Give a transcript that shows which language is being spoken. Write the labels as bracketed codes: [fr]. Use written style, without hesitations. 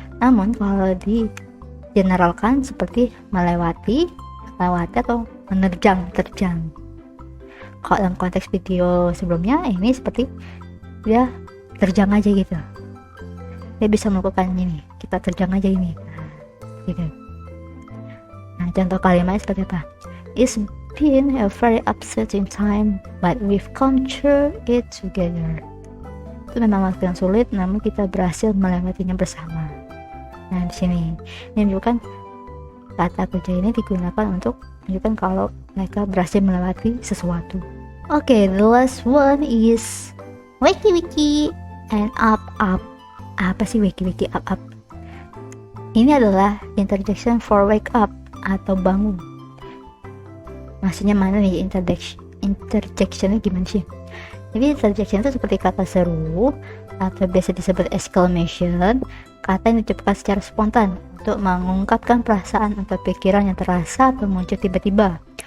[id] Namun kalau di generalkan seperti melewati atau terjang. Kalau dalam konteks video sebelumnya ini seperti dia terjang aja gitu. Dia bisa melakukan ini, kita terjang aja ini. Gitu. Nah, contoh kalimatnya seperti apa? [en] It's been a very upsetting time, but we've come through it together. [id] Itu memang waktu yang sulit, namun kita berhasil melewatinya bersama. Nah, di sini ini menunjukkan kata kerja ini digunakan untuk menunjukkan kalau mereka berhasil melewati sesuatu. [en] Oke, the last one is wiki and up. [id] Apa sih wiki up? Ini adalah interjection for wake up atau bangun. Maksudnya mana nih interjectionnya gimana sih? Jadi interjection itu seperti kata seru atau biasa disebut exclamation, kata yang diucapkan secara spontan untuk mengungkapkan perasaan atau pikiran yang terasa atau muncul tiba-tiba.